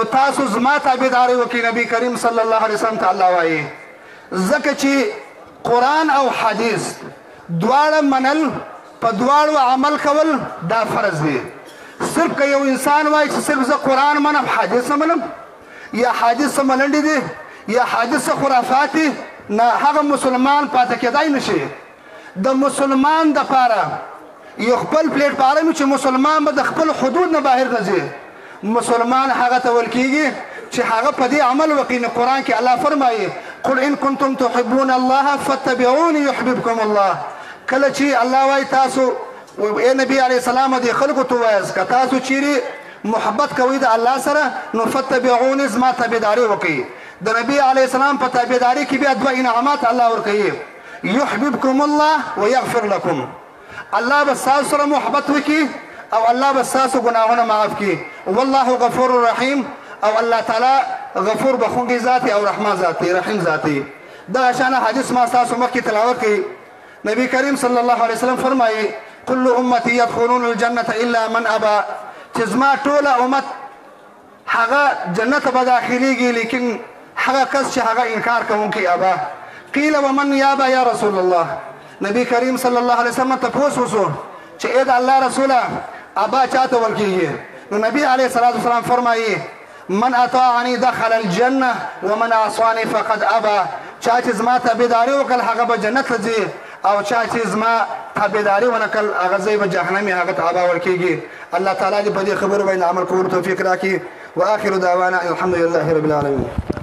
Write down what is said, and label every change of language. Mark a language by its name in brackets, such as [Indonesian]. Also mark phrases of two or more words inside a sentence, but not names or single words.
[Pashto] تاسو زما تابعداري وکړئ نبی کریم [Arabic] صلی الله علیه وسلم [Pashto] ته الله وایي ځکه چې قرآن او حدیث دواړه منل په دواړو عمل کول دا فرض دی صرف که یو انسان وایي چې صرف زه قرآن منم حدیث نه منم یا حدیث څه ملنډې دي یا حدیث څه خرافات دي نه هغه مسلمان پاتې کېدای نشي د مسلمان دپاره یو خپل پلیټ فارم چې مسلمان به د خپل حدود نه بهر نه ځي مسلمان هغه ته ویل کېږي چې هغه په دې عمل وکړي نو قرآن کې الله فرمایي [Arabic] قل ان کنتم تحبون الله فاتبعوني يحببكم الله [Pashto] کله چې الله وایي تاسو ای نبی علیه السلام دې خلکو ته ووایاست که تاسو چیرې محبت کوئ د الله سره نو فتبعوني زما تابعداري وکړئ د نبی علیه السلام په تابعداري کې بیا 2 انعامات الله ورکوي [Arabic] يحببكم الله ويغفر لكم الله [Pashto] بس تاسو سره محبت وکړي او الله بس تاسو ګناهونه معاف کړي [Arabic] والله غفور رحیم [Pashto] او الله تعالی غفور بخونکی ذاتی او رحمان ذاتی رحیم ذاتی دا شان حدیث ما تاسو مخکې تلاوت کړي نبی کریم [Arabic] صلی الله علیه وسلم [Pashto] فرمایي [Arabic] كل امتی يدخلون الجنه الا من ابى [Pashto] چې زما ټوله امت هغه جنت به داخليږي لیکن هغه کس چې هغه انکار کوونکی ابا [Arabic] قیل ومن یابا یا رسول الله [Pashto] نبی کریم [Arabic] صلی الله علیه [Pashto] وسلم تپوس وسو چې اې د الله رسوله ابا چاته ویل کېږي نو نبی [Arabic] علیه الصلاة والسلام [Pashto] فرمایي [Arabic] من اطاعني دخل الجنه ومن عصاني فقد ابى [Pashto] چا چې زما تابعداري وکړل هغه به جنت ته ځي او چا چې زما تابعداري ونه کړل هغه ځای به جهنم هغه ته ابا ورل کېږي الله تعالی دې په دې خبرو باندې عمل کولو توفیق راکړي [Arabic] واخر دعوانا الحمد لله رب العالمين